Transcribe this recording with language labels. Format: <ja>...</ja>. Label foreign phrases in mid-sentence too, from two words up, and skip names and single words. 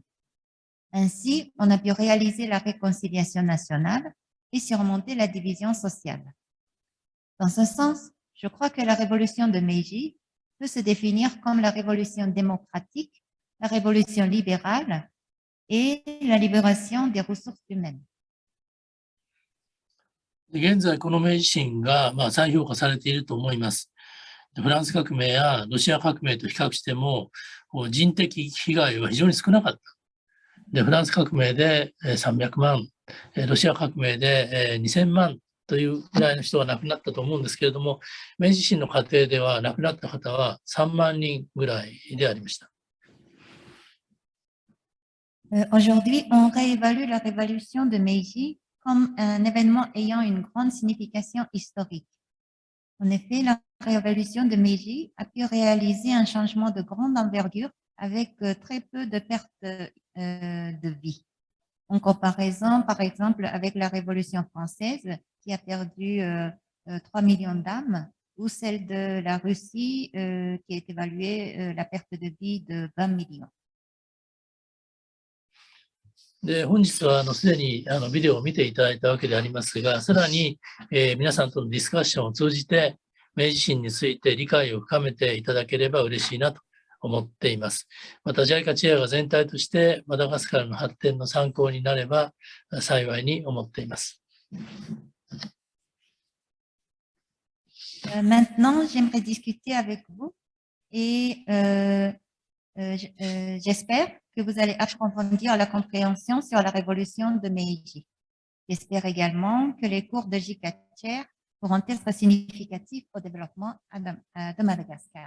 <fr>Ainsi, on a pu réaliser la réconciliation nationale et surmonter la division sociale. Dans ce sens, je crois que la révolution de Meiji peut se définir comme la révolution démocratique, la révolution libérale et la libération des ressources humaines.</fr> <ja>現在、この明治維新が再評価されていると思います。フランス革命やロシア革命と比較しても、人的被害は非常に少なかった。で、フランス革命で300万、ロシア革命で2000万というぐらいの人が亡くなったと思うんですけれども、明治維新の過程では亡くなった方は3万人ぐらいでありました。</ja> <fr>Aujourd'hui, on réévalue la révolution de Meiji comme un événement ayant une grande signification historique. En effet, la révolution de Meiji a pu réaliser un changement de grande envergure avec très peu de pertes de vie. En comparaison, par exemple, avec la Révolution française qui a perdu 3 millions d'âmes, ou celle de la Russie qui est évaluée la perte de vie de 20 millions.</fr> <ja>で、本日はすでにビデオを見ていただいたわけでありますが、さらに、皆さんとのディスカッションを通じて、明治維新について理解を深めていただければ嬉しいなと思っています。また、JICAチェアが全体としてマダガスカルの発展の参考になれば幸いに思っています。</ja> <fr>Maintenant, j'aimerais discuter avec vous et j'espère que vous allez approfondir la compréhension sur la révolution de Meiji. J'espère également que les cours de JICA Chair pourront être significatifs au développement de Madagascar.</fr>